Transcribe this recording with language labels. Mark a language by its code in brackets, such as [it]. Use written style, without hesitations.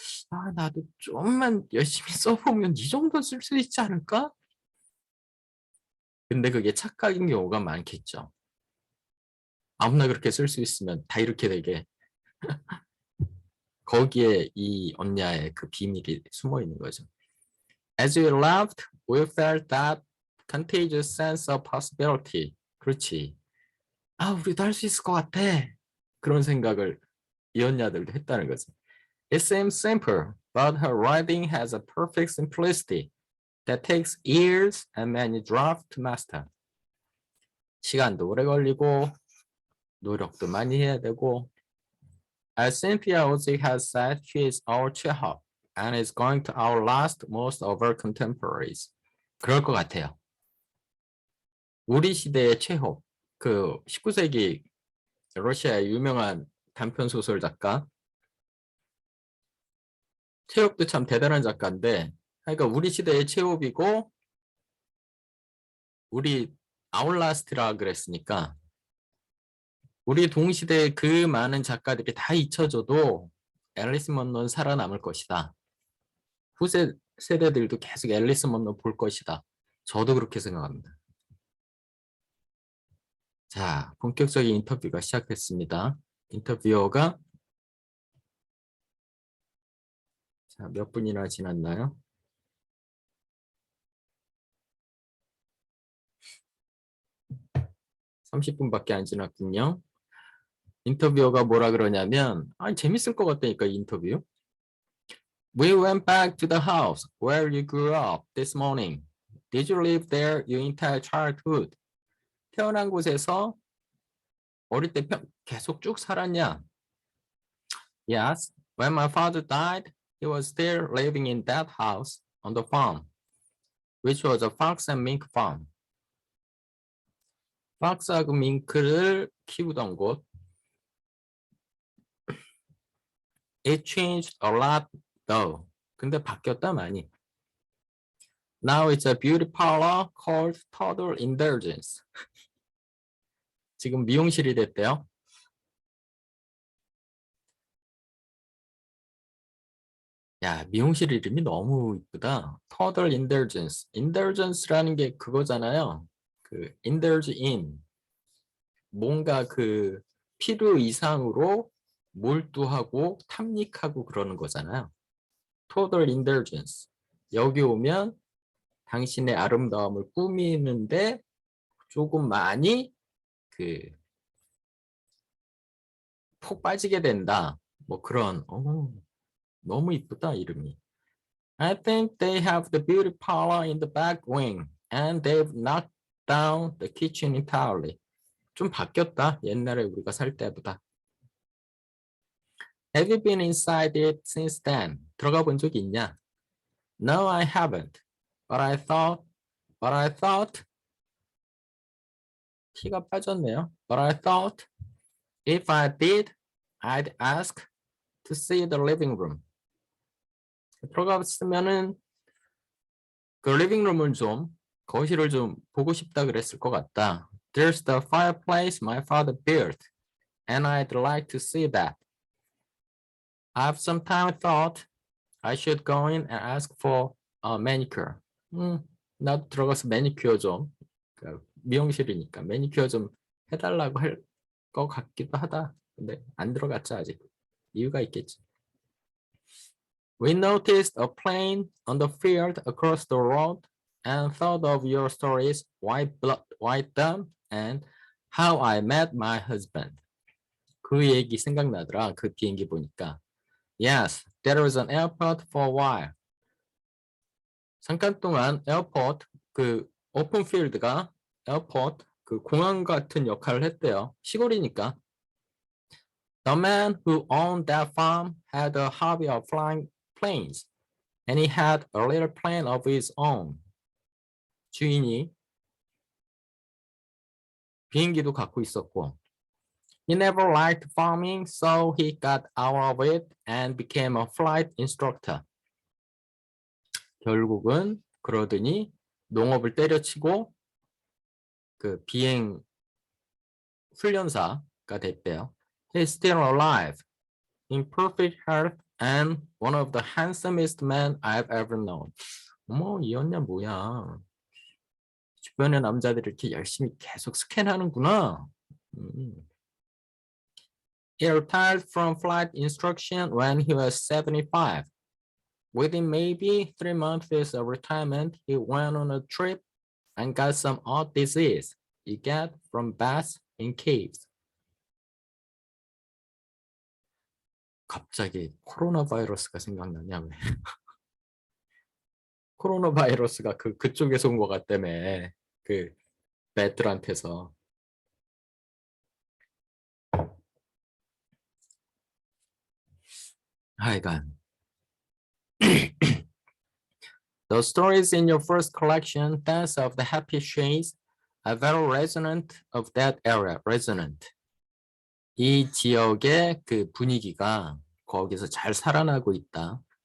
[ko] 아, 나도 좀만 열심히 써보면 이 정도 쓸 수 있지 않을까? 근데 그게 착각인 경우가 많겠죠. 아무나 그렇게 쓸 수 있으면 다 이렇게 되게 거기에 이 언냐의 그 비밀이 숨어 있는 거죠. [en] As we laughed, we felt that contagious sense of possibility. [ko] 그렇지. 아, 우리도 할 수 있을 것 같아. 그런 생각을 이 언냐들도 했다는 거죠. [en] It seems simple, but her writing has a perfect simplicity that takes years and many drafts to master. [ko] 시간도 오래 걸리고 노력도 많이 해야 되고. [en] As Cynthia Ozick has said, she is our Chekhov and is going to outlast most of her contemporaries. [ko] 그럴 것 같아요. 우리 시대의 체홉, 그 19세기 러시아의 유명한 단편 소설 작가. 체홉도 참 대단한 작가인데, 그러니까 우리 시대의 체홉이고 우리 아웃라스트라 그랬으니까 우리 동시대의 그 많은 작가들이 다 잊혀져도 앨리스 먼로는 살아남을 것이다. 후세 세대들도 계속 앨리스 먼로 볼 것이다. 저도 그렇게 생각합니다. 자, 본격적인 인터뷰가 시작됐습니다. 인터뷰어가 자, 몇 분이나 지났나요? 30분밖에 안 지났군요. 인터뷰어가 뭐라 그러냐면, 아, 재밌을 것 같다니까 이 인터뷰. [en] We went back to the house where you grew up this morning. Did you live there your entire childhood? [ko] 태어난 곳에서 어릴 때 계속 쭉 살았냐? [en] Yes. When my father died, he was still living in that house on the farm, which was a fox and mink farm. [ko] 팍스하고 밍크를 키우던 곳. [en] It changed a lot though. [ko] 근데 바뀌었다 많이. [en] Now it's a beauty parlor called Total Indulgence. [ko] 지금 미용실이 됐대요. 야, 미용실 이름이 너무 이쁘다. Total Indulgence. Indulgence라는 게 그거잖아요. 그 indulge in. 뭔가 그 필요 이상으로 몰두하고 탐닉하고 그러는 거잖아요. [en] Total Indulgence. [ko] 여기 오면 당신의 아름다움을 꾸미는데 조금 많이 그 푹 빠지게 된다. 뭐 그런 너무 이쁘다 이름이. [en] I think they have the beauty parlor in the back wing and they've knocked down the kitchen entirely. [ko] 좀 바뀌었다. 옛날에 우리가 살 때보다. [en] Have you been inside it since then? [ko] 들어가 본 적이 있냐? [en] No, I haven't. But I thought [ko] 티가 빠졌네요. [en] But I thought if I did, I'd ask to see the living room. [ko] 들어갔으면은 그 리빙룸을 좀 거실을 좀 보고 싶다 그랬을 것 같다. [en] There's the fireplace my father built, and I'd like to see that. I've sometimes thought I should go in and ask for a manicure. [ko] 나도 들어가서 매니큐어 좀 그 미용실이니까 매니큐어 좀 해달라고 할 것 같기도 하다. 근데 안 들어갔죠 아직. 이유가 있겠지. [en] We noticed a plane on the field across the road and thought of your stories, white them, and how I met my husband. [ko] 그 얘기 생각나더라. 그 비행기 보니까. [en] Yes, there was an airport for a while. [ko] 잠깐 동안 에어포트, 그 오픈 필드가 에어포트, 그 공항 같은 역할을 했대요. 시골이니까. [en] The man who owned that farm had a hobby of flying planes, and he had a little plane of his own. [ko] 주인이 비행기도 갖고 있었고, [en] he never liked farming, so he got out of it and became a flight instructor. [ko] 결국은 그러더니 농업을 때려치고 그 비행 훈련사가 됐대요. [en] He's still alive, in perfect health, and one of the handsomest men I've ever known. [ko] 어머, 이 언니 뭐야? 주변의 남자들을 이렇게 열심히 계속 스캔하는구나. [en] He retired from flight instruction when he was 75. Within maybe 3 months of retirement, he went on a trip and got some odd disease you get from bats in caves. [ko] 갑자기 코로나 바이러스가 생각나냐 왜? 코로나 바이러스가 그쪽에서 온 것 같다며. 그 배들한테서. 하여간. [en] The stories in your first collection, Dance of the Happy Shades, are very resonant of that era. Resonant. [ko] 이 지역의 그 분위기가 거기서 잘 살아나고 있다.